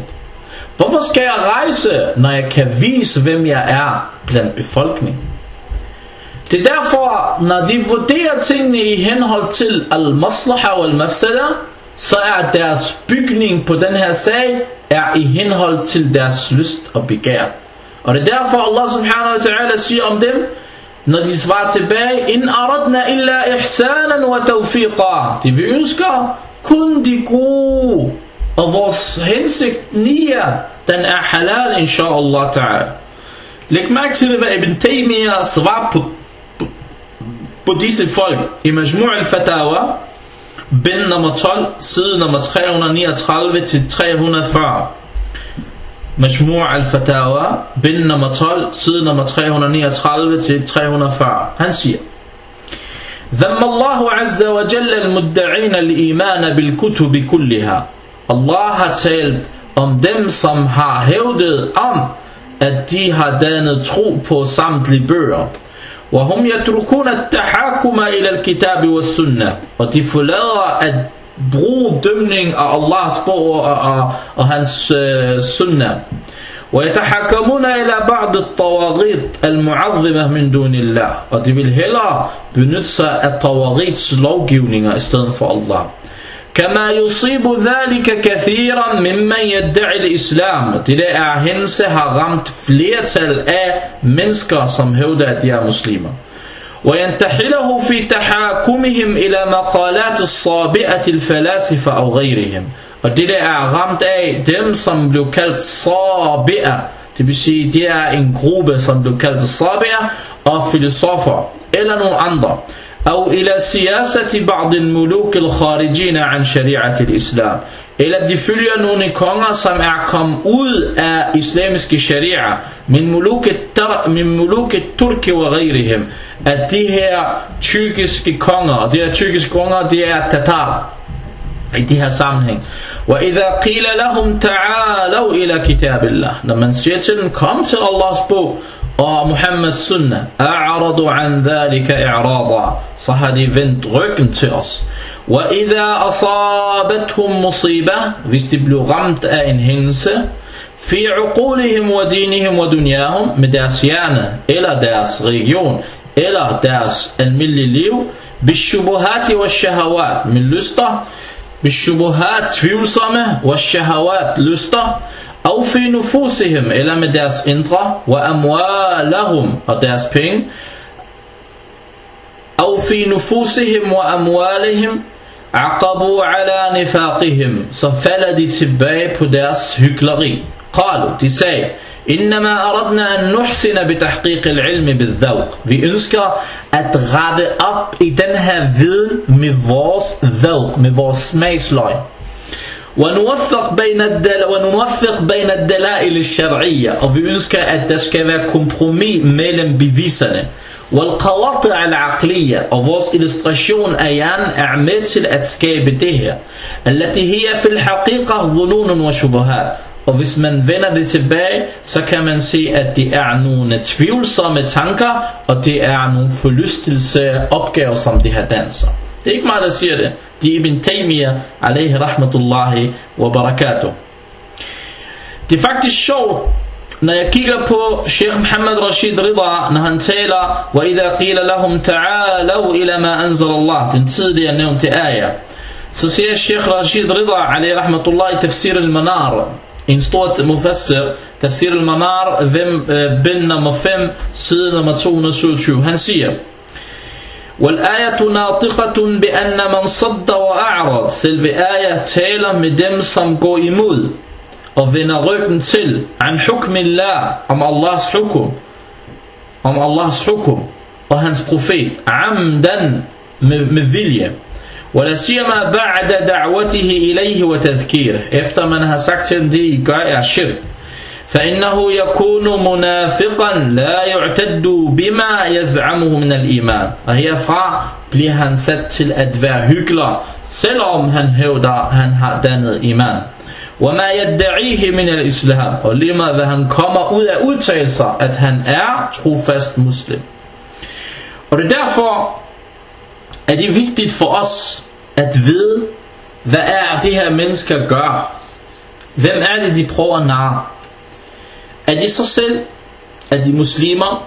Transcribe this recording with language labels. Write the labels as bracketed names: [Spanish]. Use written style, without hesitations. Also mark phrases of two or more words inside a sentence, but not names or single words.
[Danish] Hvorfor skal jeg rejse, når jeg kan vise, hvem jeg er blandt befolkningen? Det er derfor, når de vurderer tingene i henhold til al-maslaha og al-mafsada, så er deres bygning på den her sag er i henhold til deres lyst og begær. Og det er derfor [Arabic] الله سبحانه وتعالى [Danish] siger om dem, når de svarer tilbage, [Arabic] إن أردنا إلا إحسانا وتوفيقا. [Danish] De vi ønsker kun de gode, og vores hensigt niya, den er [Arabic] حلال إن شاء الله تعالى. [Danish] Læg mærke til hvad Ibn Taymiyyah svarer på disse folk i Majmu' al-Fatawa, bind nummer 12, side nummer 339 til 340. Majmu' al-Fatawa, bind nummer 12, side nummer 339 til 340. Han siger: [Arabic] ذم الله عز وجل المدعين الإيمان بالكتب كلها. [Danish] Allah har talt om dem, som har hævdet om, at de har dannet tro på samtlige bøger. [Arabic] وهم يتركون التحاكم إلى الكتاب والسنة. [Danish] Og de forlader at bruge dømning af Allahs bog og hans sunnah. [Arabic] ويتحكمون إلى بعض الطواغيت المعظمة من دون الله. [Danish] Og de vil hellere benytte sig af tawaghits lovgivninger i stedet for Allah. [Arabic] كما يصيب ذلك كثيرا ممن يدعي الإسلام. [Danish] Det der er hændelse har ramt flertal af mennesker, som hævder at de er muslimer. [Arabic] وينتحله في تحاكمهم إلى مقالات الصابئة الفلاسفة أو غيرهم. [Danish] Og det der er ramt af dem, som blev kaldt sabi'a. Det vil sige, det er en gruppe, som blev kaldt sabi'a og filosofer eller nogle andre. [Arabic] أو إلى سياسة بعض الملوك الخارجين عن شريعة الإسلام. [Danish] Eller de følger nogle konger, som er kommet ud af islamiske sharia, [Arabic] من ملوك الترك [Danish] og ghayrihim. At de her tyrkiske konger, og de her tyrkiske konger, det er tatar i de her sammenhæng. [Arabic] وَإِذَا قِيلَ لَهُمْ تَعَالَوْا إِلَى كِتَابِ اللَّهِ. [Danish] Når man siger til dem, kom til Allahs bog og Muhammeds sunnah, [Arabic] أَعْرَضُوا عَنْ ذَلِكَ إِعْرَاضًا. [Danish] Så har de vendt ryggen til os. [Arabic] وَإِذَا أَصَابَتْهُمْ مُصِيبَةً. [Danish] Hvis de blev ramt af en hændelse, [Arabic] فِي عُقُولِهِمْ وَدِينِهِمْ وَدُنْيَاهُمْ. [Danish] Med deres hjerne, eller deres religion, eller deres almindelige liv, [Arabic] بِالشُّبُهَاتِ وَالشَّهَوَاتِ. [Danish] Med lyster, بِالشُّبُهَاتِ tvivlsomme, وَالشَّهَوَاتِ lyster, [Arabic] أو في نفوسهم [Danish] eller med deres indre, وأموالهم og deres penge, [Arabic] أو في نفوسهم وأموالهم عقبوا على نفاقهم. [Danish] Så falder de tilbage på deres hykleri. قالوا, de sagde, [Arabic] إنما أردنا أن نحسن بتحقيق العلم بالذوق. [Danish] Vi ønsker at rette op i den her viden med vores ذوق, med vores smagsløg. [Arabic] ونوفق بين الدلائل الشرعية. [Danish] Og vi ønsker at der skal være kompromis mellem beviserne. [Arabic] والقواطع العقلية. [Danish] Og vores illustration af hjernen er med til at skabe det her. [Arabic] التي هي في الحقيقة ظنون وشبهات. [Danish] Og hvis man vender det tilbage, så kan man se at det er nogle tvivlsomme tanker, og det er nogle forlystelse opgaver som det her danser. Det er ikke mig der siger det. Det er Ibn Taymiyyah [Arabic] عليه رحمة الله وبركاته. [Danish] Det er faktisk sjovt når jeg kigger på Sheikh Muhammad Rashid Rida, når han taler [Arabic] وَإِذَا قِيلَ لَهُمْ تَعَالَوْا إِلَى مَا أَنزَلَ اللَّهِ, [Danish] den tidligere nævnte ayah, så siger Sheikh Rashid Rida [Arabic] عليه رحمة الله [Danish] i Tafsir al-Manar, en stor mufassir, Tafsir al-Manar, bind nummer 5, side nummer 227, han siger: [Arabic] وَالْآيَةُ نَاطِقَةٌ بِأَنَّ مَنْ صَدَّ وَأَعْرَض. [Danish] Selve ayah taler med dem, som går imod og vender ryggen til [Arabic] عَنْ حُكْمِ اللَّهِ, [Danish] om Allahs hukum og hans profet, عَمْدًا, med vilje, [Arabic] وَلَا سِيَمَا بَعْدَ دَعْوَتِهِ إِلَيْهِ وَتَذْكِيرِ, [Danish] efter man har sagt til dem, det I gør er shirk. [Arabic] فإنه يكون منافقا لا يعتد بما يزعمه من الإيمان. [Danish] Og herfra bliver han sat til at være hyggelig, selvom han hævder, han har dannet iman. [Arabic] وما يدعيه من الإسلام, [Danish] og lige meget hvad han kommer ud af udtalelser, at han er trofast muslim. Og det er derfor, at det er vigtigt for os at vide, hvad er de her mennesker gør. Hvem er det, de prøver at narre? Er de sig selv? Er de muslimer?